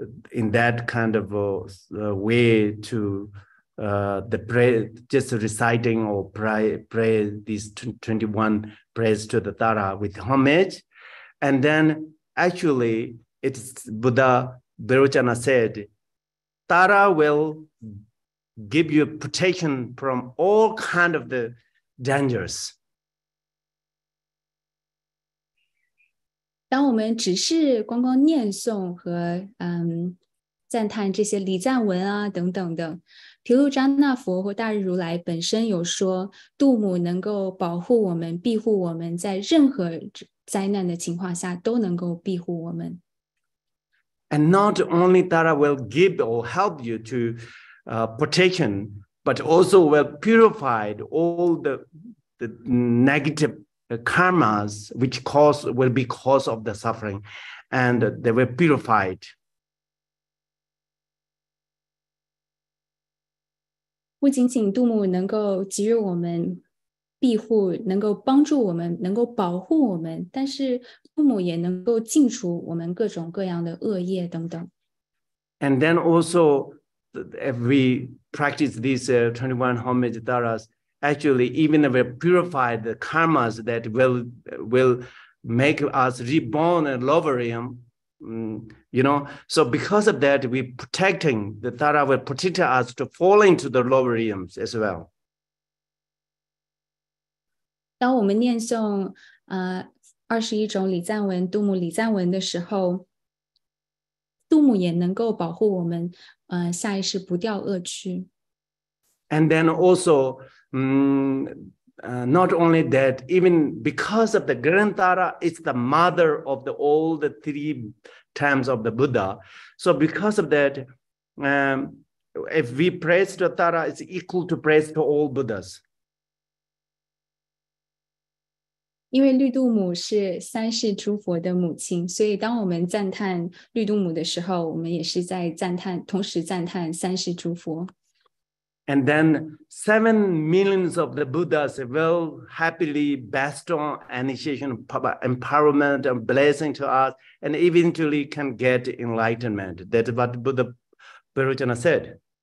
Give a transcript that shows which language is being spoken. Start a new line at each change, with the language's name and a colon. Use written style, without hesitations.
English: in that kind of way to the prayer, just reciting or pray these 21 prayers to the Tara with homage, and then actually it's Buddha Virochana said, Tara will give you protection from all kind of the dangers.
Chinese: 当我们只是光光念诵和赞叹这些礼赞文啊等等的，毗卢遮那佛或大日如来本身有说，度母能够保护我们、庇护我们，在任何灾难的情况下都能够庇护我们。
English: And not only Tara will give or help you to protection, but also will purify all the negative karmas which will be cause of the suffering, and they were purified.
Chinese: 不仅仅度母能够给予我们庇护，能够帮助我们，能够保护我们，但是度母也能够净除我们各种各样的恶业等等。
English: And then also, if we practice these 21 homage taras, actually even if we purify the karmas that will make us reborn in lower realm, you know, so because of that, we protecting the tara will protect us to fall into the lower realms as well.
Chinese: 当我们念诵21种礼赞文、度母礼赞文的时候，度母也能够保护我们下一世不掉恶趣。
English: And then also, not only that, even because of the Grantara, it's the mother of all the 3 times of the Buddha. So because of that, if we praise to Tara, it's equal to praise to all Buddhas.
Chinese: 因为绿度母是3世诸佛的母亲，所以当我们赞叹绿度母的时候，我们也是在同时赞叹3世诸佛。
English: And then 7 millions of the Buddhas will happily bestow initiation, empowerment, and blessing to us, and eventually can get enlightenment. That's what Buddha Virochana said.